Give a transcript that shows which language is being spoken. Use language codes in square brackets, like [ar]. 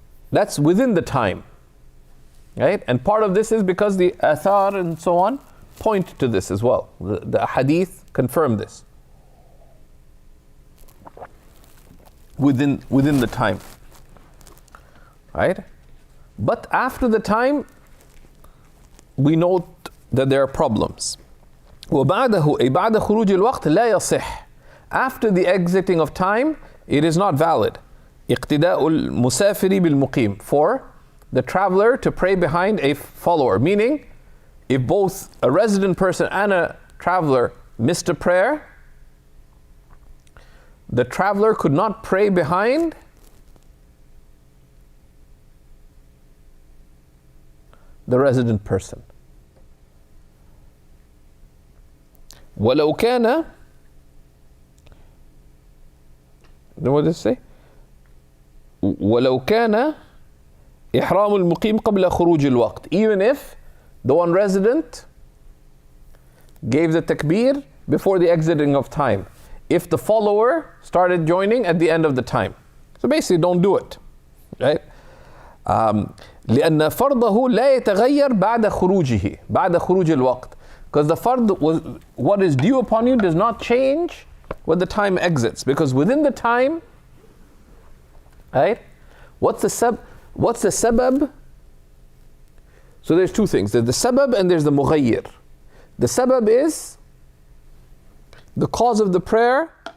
[en] That's within the time, right? And part of this is because the athar and so on point to this as well. The hadith confirm this. within the time. Right? But after the time, we note that there are problems. [ar] وبعده أي بعد خروج الوقت لا يصح. [en] After the exiting of time, it is not valid. [ar] اقتداء المسافر بالمقيم. [en] For the traveler to pray behind a follower. Meaning, if both a resident person and a traveler missed a prayer, the traveler could not pray behind the resident person. [ar] ولو كان, [en] what does it say? [ar] ولو كان إحرام المقيم قبل خروج الوقت. [en] Even if the one resident gave the takbir before the exiting of time. If the follower started joining at the end of the time. So basically don't do it. Right? [ar] لأن فرضه لا يتغير بعد خروجه بعد خروج الوقت. [en] Because the fard was, what is due upon you does not change when the time exits. Because within the time, right? What's the sabab? So there's two things. There's the sabab and there's the mughayyir. The sabab is the cause of the prayer.